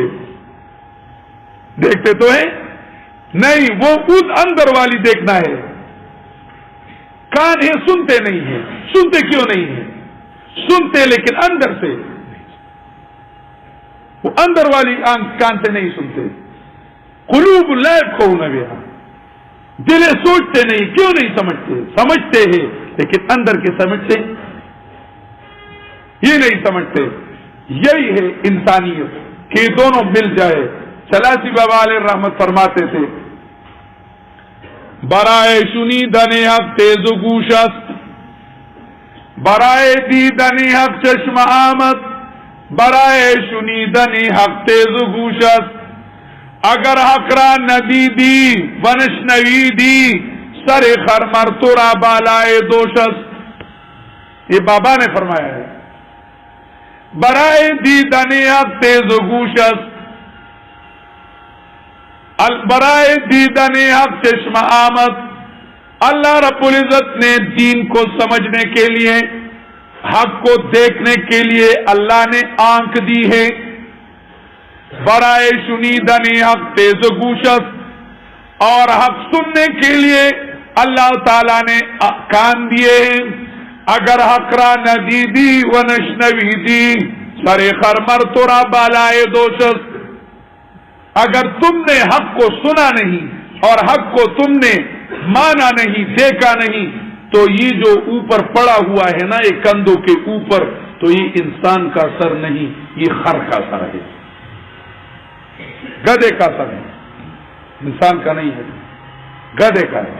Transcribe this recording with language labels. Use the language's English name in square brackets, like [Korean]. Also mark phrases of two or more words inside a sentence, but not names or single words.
[Urdu] دیکھتے تو ہیں نہیں، وہ اس اندر والی دیکھنا ہے. کان ہے، سنتے نہیں ہیں. سنتے کیوں نہیں ہیں؟ سنتے لیکن اندر سے، وہ اندر والی آنکھ کان سے نہیں سنتے. [Arabic] قلوب لا یفقهون بها، [Urdu] دل سوچتے نہیں. کیوں نہیں سمجھتے؟ سمجھتے ہیں لیکن اندر کے سمجھتے یہ نہیں سمجھتے. یہی ہے انسانیت کہ دونوں مل جائے. چلاسی بابا علیہ رحمت فرماتے تھے، [Persian] برائے شنیدن حق تیز و گوش است، برائے دیدن حق چشم آمد، برائے شنیدن حق تیز و گوش است. اگر حق را ندیدی و نشنویدی، سر خرمر تو را بالائے دوش است. [Urdu] یہ بابا نے فرمایا ہے. [Persian] برائے دیدن حق تیز و گوش است، برائے دیدن حق چشم آمد. [Urdu] اللہ رب العزت نے دین کو سمجھنے کے لیے، حق کو دیکھنے کے لیے اللہ نے آنکھ دی ہے. [Persian] برائے شنیدن حق تیز و گوش است، [Urdu] اور حق سننے کے لیے اللہ تعالی نے کان دیے ہیں. [Persian] اگر حق را ندیدی و نشنویدی، سر خرمر تو را بالائے دوش است. [Urdu] اگر تم نے حق کو سنا نہیں اور حق کو تم نے مانا نہیں، دیکھا نہیں، تو یہ جو اوپر پڑا ہوا ہے نا، یہ کندھوں کے اوپر، تو یہ انسان کا سر نہیں، یہ خر کا سر ہے، گدھے کا سر ہے، انسان کا نہیں ہے، گدھے کا ہے.